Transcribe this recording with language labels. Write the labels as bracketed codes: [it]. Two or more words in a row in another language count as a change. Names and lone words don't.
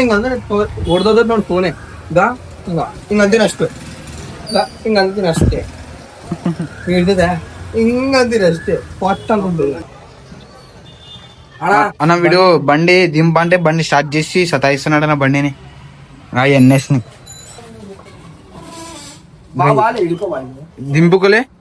[kn] ఇంకంతా ಹೊಡೆದೋದ್ ನೋಡಿ ಫೋನೆ ಹಿಂಗಂತೀನಿ ಅಷ್ಟೇ. ಹಿಂಗಂತೀನಿ ಅಷ್ಟೇ. ಹಿಡ್ದದೆ ಹಿಂಗಂತೀನಿ ಅಷ್ಟೇ. [te] పొట్ట అనుకుంటుంది అన్న. వీడు బండి దింపంటే బండి స్టార్ట్ చేసి సతాయిస్తున్నాడు అన్న బండిని, ఆ ఎన్ఎస్ ని. దింపుకోలే